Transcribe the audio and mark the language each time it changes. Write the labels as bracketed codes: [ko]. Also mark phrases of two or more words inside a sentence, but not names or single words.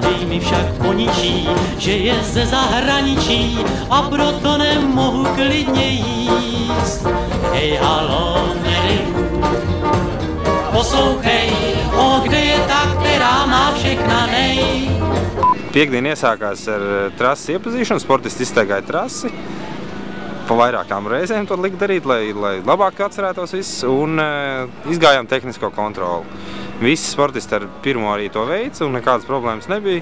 [cs] mi však poničí, že je ze zahraničí a proto nemohu klidně jíst. Hej, halo, Merilu, poslouchej, kde je ta, která má všechna nej. [lv] Piektdiena iesākās ar trases iepazīšanu, sportisti izstaigāja trasi. Pa vairākām reizēm to lika darīt, lai labāk atcerētos viss, un izgājām tehnisko kontroli. Visi sportisti ar pirmo arī to veica, un nekādas problēmas nebija.